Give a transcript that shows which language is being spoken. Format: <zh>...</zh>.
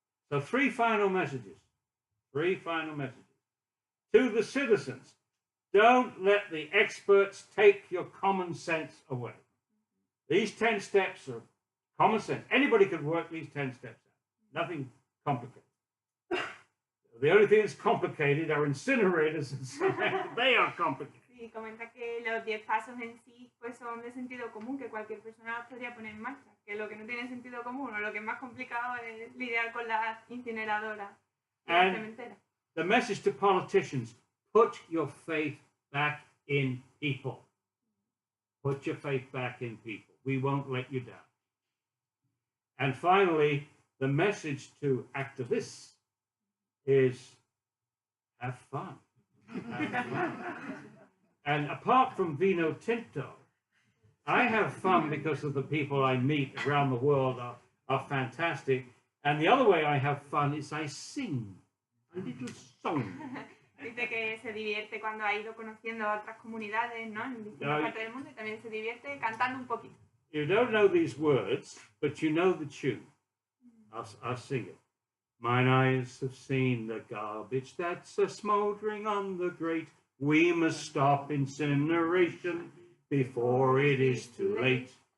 <en>So three final messages. Three final messages. To the citizens, don't let the experts take your common sense away. These 10 steps are common sense. Anybody could work these 10 steps out. Nothing complicated. The only thing that's complicated are incinerators and cement. They are complicated.</en> <es>Sí, comenta que los 10 pasos en sí pues son de sentido común, que cualquier persona los podría poner en marcha. Que lo que no tiene sentido común o lo que es más complicado es lidiar con las incineradoras y las cementeras.</es> <en>The message to politicians, put your faith back in people. Put your faith back in people. We won't let you down. And finally, the message to activists is have fun. Have fun. And apart from</en> <es>vino tinto,</es> <en>I have fun because of the people I meet around the world are fantastic. And the other way I have fun is I sing a little song.</en> <es>Dice que se divierte cuando ha ido conociendo a otras comunidades, ¿no? En distintas partes del mundo, y también se divierte cantando un poquito.</es> <en>You don't know these words, but you know the tune. I'll sing it. Mine eyes have seen the garbage that's a smouldering on the grate. We must stop incineration before it is too late.</en>